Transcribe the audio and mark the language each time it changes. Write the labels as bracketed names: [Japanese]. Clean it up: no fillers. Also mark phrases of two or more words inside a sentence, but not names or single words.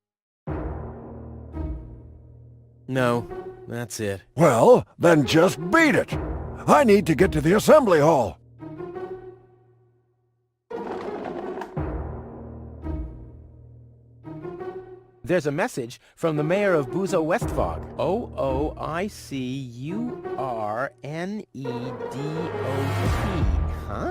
[English] No, that's it. Well, then just beat it! I need to get to the assembly hall. There's a message from the mayor of Buzo Westfog. O-O-I-C-U-R-N-E-D-O-T. Huh?